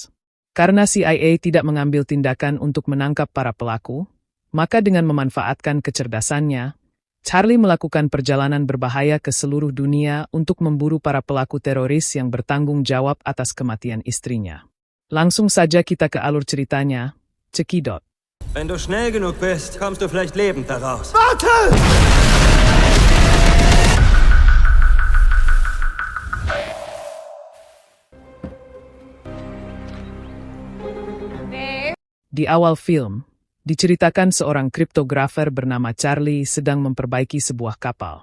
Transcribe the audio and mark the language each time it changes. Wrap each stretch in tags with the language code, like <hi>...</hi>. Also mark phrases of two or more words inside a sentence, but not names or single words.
<id>Karena CIA tidak mengambil tindakan untuk menangkap para pelaku, maka dengan memanfaatkan kecerdasannya, Charlie melakukan perjalanan berbahaya ke seluruh dunia untuk memburu para pelaku teroris yang bertanggung jawab atas kematian istrinya. Langsung saja kita ke alur ceritanya, cekidot.</id> <de>Wenn du schnell genug bist, kommst du vielleicht lebend daraus. Warte!</de> <id>Di awal film, diceritakan seorang kriptografer bernama Charlie sedang memperbaiki sebuah kapal.</id>